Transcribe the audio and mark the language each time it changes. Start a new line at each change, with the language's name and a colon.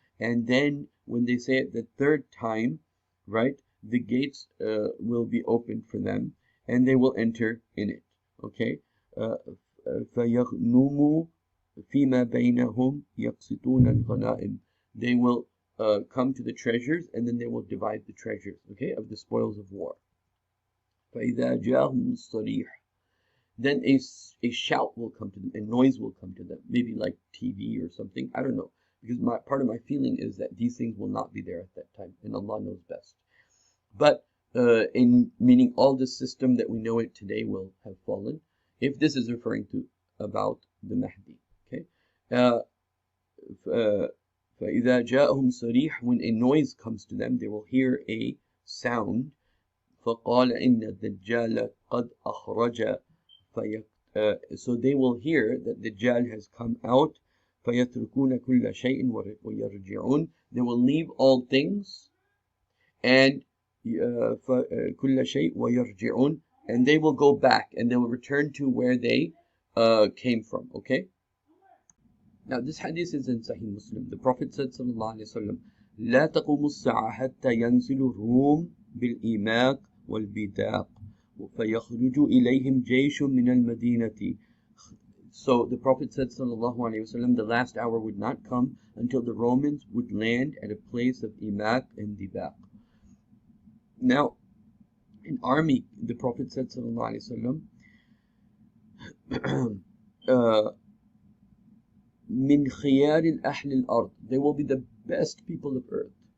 English: And then when they say it the third time, right, the gates will be opened for them and they will enter in it.
Arabic: Okay, فيغنموا فيما بينهم يقسطون الغنائم.
English: They will come to the treasures and then they will divide the treasures, okay, of the spoils of war.
Arabic: فإذا جاءهم الصريح.
English: Then a shout will come to them, a noise will come to them, maybe like TV or something, I don't know, because part of my feeling is that these things will not be there at that time, and Allah knows best. But in meaning all the system that we know it today will have fallen, if this is referring to about the Mahdi. Okay,
Arabic: فإذا جاءهم صريح,
English: when a noise comes to them, they will hear a sound.
Arabic: فقال إن الدجال قد أخرج.
English: So they will hear that Dajjal has come out.
Arabic: فيتركون كل شيء ويرجعون.
English: They will leave all things and
Arabic: كل شيء ويرجعون,
English: and they will go back and they will return to where they came from. Okay, now this hadith is in Sahih Muslim. The Prophet said sallallahu alaihi wasallam,
Arabic: لا تقوم الساعة حتى ينزل الروم بالإيماق والبداق فيخرج إليهم جيش من المدينة.
English: So the Prophet said sallallahu alaihi wasallam, the last hour would not come until the Romans would land at a place of Imaq and Dibaq. Now, an army, the Prophet said sallallahu alaihi wasallam,
Arabic: min khiyar al-ahl al-ard,
English: they will be the best people of earth.